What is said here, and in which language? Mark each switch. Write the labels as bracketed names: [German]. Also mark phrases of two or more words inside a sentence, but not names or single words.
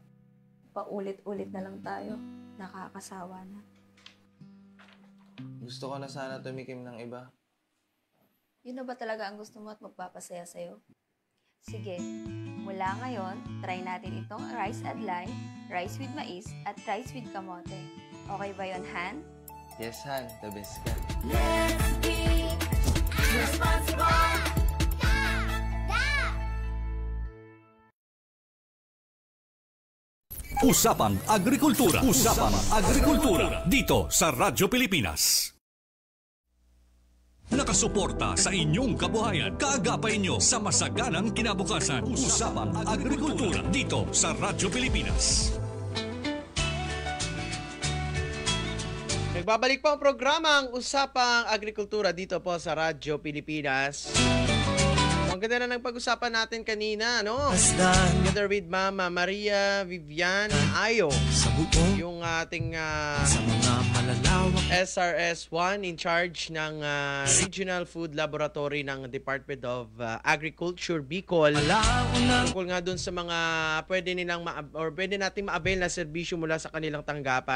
[Filipino] Paulit-ulit na lang tayo, nakakasawa na. Gusto ko na sana tumikim ng iba. Yun na ba talaga ang gusto mo at magpapasaya sa'yo? Sige, mula ngayon, try natin itong rice adlay, [English] rice with mais, [Filipino] at [English] rice with kamote. [Filipino] Okay ba yun, Han? [English] Yes, Han. The best ka. Let's be responsible. [Filipino] Usapang Agrikultura. Usapang Agrikultura. Dito sa Radyo Pilipinas. Nakasuporta sa inyong kabuhayan. Kaagapay nyo sa masaganang kinabukasan. Usapang Agrikultura. Dito sa Radyo Pilipinas. Nagbabalik po ang programang Usapang Agrikultura dito po sa Radyo Pilipinas. Ang ganda na ng pag-usapan natin kanina, no? [English] Together with [Filipino] Mama Maria Vivian Ayo, yung ating SRS-1 [English] in charge [Filipino] ng Regional Food Laboratory ng Department of Agriculture, Bicol. Tungkol nga dun sa mga pwede nating ma-avail na serbisyo mula sa kanilang tanggapan.